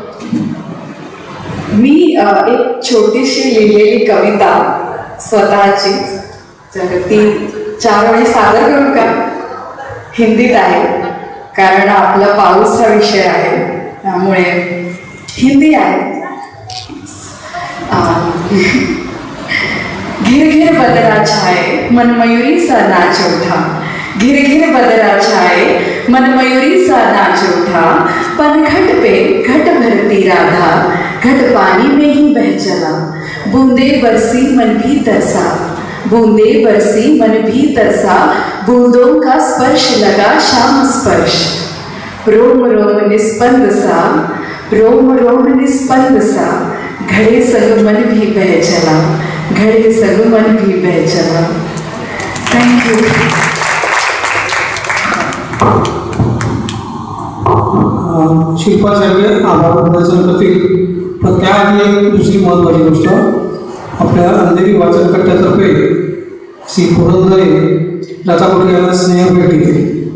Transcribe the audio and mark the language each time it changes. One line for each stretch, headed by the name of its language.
Marathi: एक छोटीशी लिहिलेली कविता स्वतःची, तर ती 4 वेळी सादर करू का? हिंदीत आहे, कारण आपला पाऊस हा विषय आहे, त्यामुळे हिंदी आहे.
Hindi: घिर घिर बदला छाए मन मयूरी सा नाच उठा, घिर घिर बदला छाए मन मयूरी सा नाच उठा, पनघट पे घट भरती राधा, घट पानी में ही बह चला, बूंदे बरसी मन भी तरसा, बूंदे बरसी मन भी तरसा, बूंदों का स्पर्श लगा शाम स्पर्श, रोम रोम निस्पंद सा, रोम रोम निस्पंद सा, घड़े संग मन भी बह चला, घड़े संग मन भी बह चला.
English: Thank you.
Marathi: शिल्पा साहेब आभार प्रदर्शन करतील, पण त्याआधी एक दुसरी महत्त्वाची गोष्ट, आपल्या अंधेरी वाचन कट्ट्यातर्फे श्री पुरंदरे लताकोटी यांना स्नेह भेट घेतली.